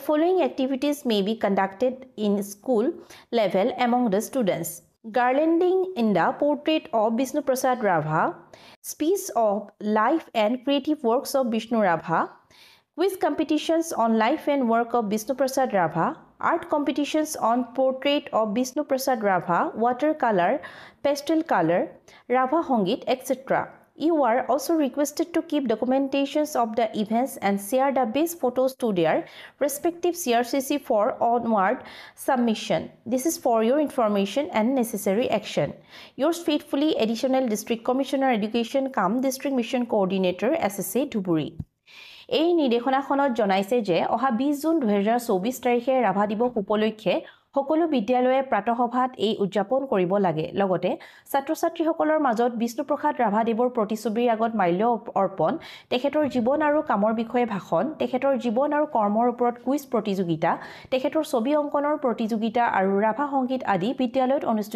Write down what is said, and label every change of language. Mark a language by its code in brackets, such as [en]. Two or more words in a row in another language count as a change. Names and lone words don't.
[en] following activities may be conducted in school level among the students garlanding in the portrait of Vishnu Prasad Rabha speech of life and creative works of Vishnu Rabha quiz competitions on life and work of Vishnu Prasad Rabha, art competitions on portrait of Vishnu Prasad Rabha, watercolor, pastel color, Rabha Hongit, etc. You are also requested to keep documentations of the events and share the best photos to their respective CRCC for onward submission. This is for your information and necessary action. Yours faithfully, Additional District Commissioner Education cum District Mission Coordinator SSA Dhuburi. [as] এই নিৰ্দেশনাখনত জনাইছে যে অহা 20 জুন 2024 তাৰিখে ৰাভা দিৱস উপলক্ষে সকলো বিদ্যালয়ে প্ৰাতঃসভাত এই উদযাপন কৰিব লাগে লগতে ছাত্ৰ-ছাত্ৰীসকলৰ মাজত বিষ্ণুপ্ৰসাদ ৰাভাদেৱৰ প্ৰতিছবিৰ আগত মাল্য অৰ্পণ তেখেতৰ জীৱন আৰু কামৰ বিষয়ে ভাষণ তেখেতৰ জীৱন আৰু কৰ্মৰ ওপৰত কুইজ প্ৰতিযোগিতা তেখেতৰ ছবি অংকনৰ প্ৰতিযোগিতা আৰু ৰাভা সংগীত আদি বিদ্যালয়ত অনুষ্ঠিত